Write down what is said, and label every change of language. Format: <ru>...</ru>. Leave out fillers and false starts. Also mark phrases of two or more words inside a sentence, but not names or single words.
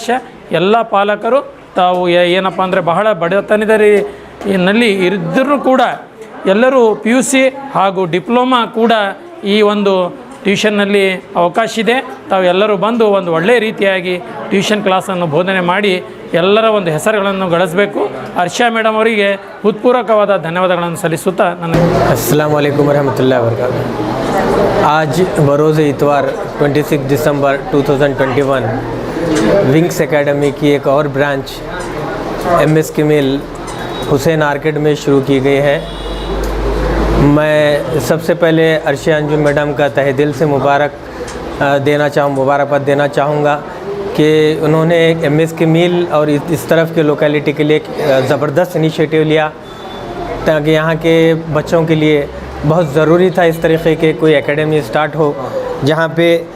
<kn>ಎಲ್ಲ ಪಾಲಕರು ತಾವು ಏನಪ್ಪ ಅಂದರೆ ಬಹಳ ಬಡತನದಲ್ಲಿ ಇದ್ದರೂ ಕೂಡ ಎಲ್ಲರೂ PUC ಹಾಗೂ ಡಿಪ್ಲೊಮಾ ಕೂಡ ಈ ಒಂದು ಟ್ಯೂಷನ್ನಲ್ಲಿ ಅವಕಾಶ ಇದೆ. ತಾವು ಎಲ್ಲರೂ ಬಂದು ಒಂದು ಒಳ್ಳೆಯ ರೀತಿಯಾಗಿ ಟ್ಯೂಷನ್ ಕ್ಲಾಸನ್ನು ಬೋಧನೆ ಮಾಡಿ ಎಲ್ಲರ ಒಂದು ಹೆಸರುಗಳನ್ನು ಗಳಿಸಬೇಕು. ಹರ್ಷ ಮೇಡಮ್ ಅವರಿಗೆ ಹೃತ್ಪೂರ್ವಕವಾದ ಧನ್ಯವಾದಗಳನ್ನು ಸಲ್ಲಿಸುತ್ತಾ ನನ್ನ</kn> <ar>السلام عليكم رحمة الله و بركاته.</ar> <hi>आज बरोज़ इतवार 26 दिसंबर 2021 विंग्स एकेडमी की एक और ब्रांच MS केमिल हुसैन आर्केड में शुरू की गई है। मैं सबसे पहले अर्शिया अंजुम मैडम का तहे दिल से मुबारकबाद देना चाहूँगा कि उन्होंने एक MS केमिल और इस तरफ के लोकेलिटी के लिए एक ज़बरदस्त इनिशिएटिव लिया ताकि यहाँ के बच्चों के लिए बहुत ज़रूरी था इस तरीके के कोई एकेडमी स्टार्ट हो जहाँ पे</hi>